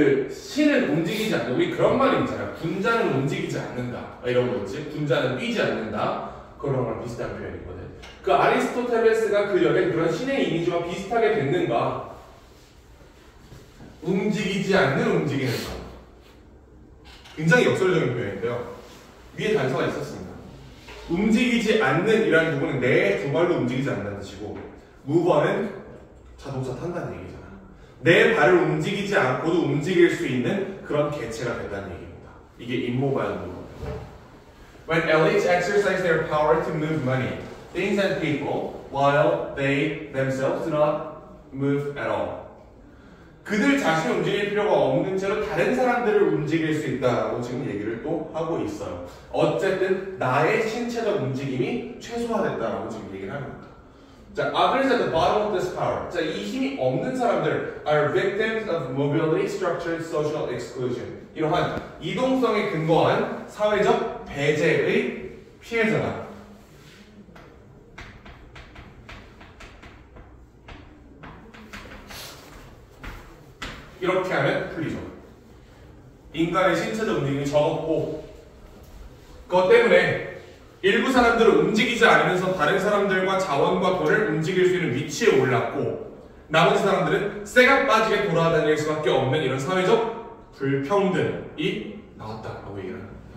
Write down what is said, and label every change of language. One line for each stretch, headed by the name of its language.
Korean: 신은 움직이지 않는다. 우리 그런 말이 있잖아요. 군자는 움직이지 않는다. 이런 거 있지. 군자는 뛰지 않는다. 그런 거랑 비슷한 표현이거든. 아리스토텔레스가 그려낸 그런 신의 이미지와 비슷하게 됐는가? 움직이지 않는 움직이는 것. 굉장히 역설적인 표현인데요. 위에 단서가 있었습니다. 움직이지 않는 이라는 부분은 내 두 발로 움직이지 않는다는 뜻이고 무버는 자동차 탄다는 얘기잖아. 내 발을 움직이지 않고도 움직일 수 있는 그런 개체가 된다는 얘기입니다. 이게
English: immovable
Korean: move입니다.
English: When elites exercise their power to move money, things and people, while they themselves do not move at all.
Korean: 그들 자신이 움직일 필요가 없는 채로 다른 사람들을 움직일 수 있다고 지금 얘기를 또 하고 있어요. 어쨌든 나의 신체적 움직임이 최소화됐다라고 지금 얘기를 하는 겁니다.
English: 자, others at the bottom of this power. 자,
Korean: 이 힘이 없는 사람들
English: are victims of mobility structured social exclusion.
Korean: 이러한 이동성에 근거한 사회적 배제의 피해자다. 이렇게 하면 풀리죠. 인간의 신체적 움직임이 적었고 그것 때문에 일부 사람들은 움직이지 않으면서 다른 사람들과 자원과 돈을 움직일 수 있는 위치에 올랐고 나머지 사람들은 쇠가 빠지게 돌아다닐 수밖에 없는 이런 사회적 불평등이 나왔다라고 얘기를 합니다.